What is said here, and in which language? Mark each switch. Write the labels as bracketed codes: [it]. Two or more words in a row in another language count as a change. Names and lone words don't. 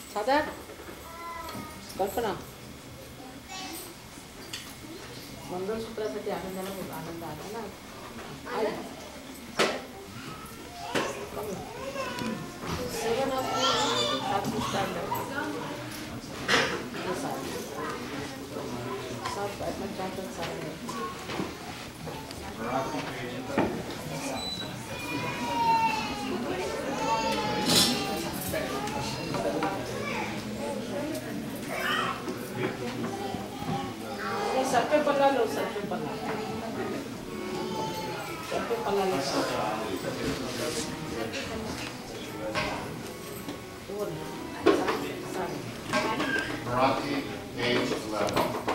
[en] that? Kalpana. [mr] मंगळसूत्रासाठी आनंदाला खूप आनंद आला ना. [en] Seven of you have to stand up. Yes, [hi] सब बैडमिंटन सारे. सर पे पल्ला लो, सर पे पल्ला लो. [en] Marathi, age 11.